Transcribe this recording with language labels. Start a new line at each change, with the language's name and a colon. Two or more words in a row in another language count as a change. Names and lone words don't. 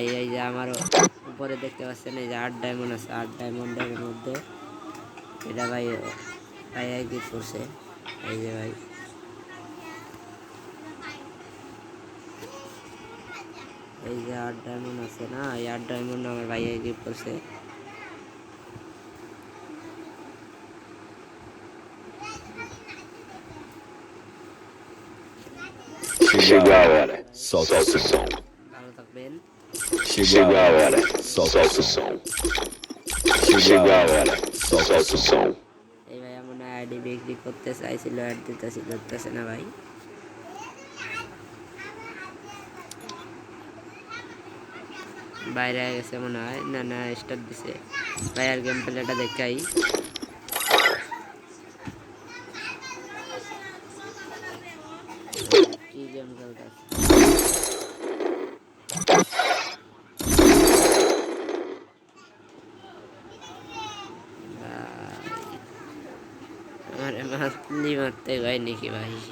Bangla: এই যে আমার উপরে দেখতে পাচ্ছেন এই যে 8 ডায়মন্ড আছে, 8 ডায়মন্ডের মধ্যে এটা ভাই ভাই গিফট করছে। এই যে ভাই এই যে 8 ডায়মন্ড আছে না, এই 8 ডায়মন্ড আমার ভাই গিফট করছে।
Portuguese: Chegou a hora. solta o som.
Bangla: ভালো থাকবেন।
Portuguese: Chegou a hora, solta o som. Chegou a hora, solta o som.
Bangla: এই ভাই মনে হয় আইডি বিক্রি করতে চাইছিল, অ্যাড দিতেছি, ধরতেছে না ভাই। বাইরে গেছে মনে হয়, না না স্টার্ট দিছে ভাই। আর গেম প্লেটা দেখাই। কি গেম খেলতেছে আমার, মাতলি মারতে হয় নাকি ভাই?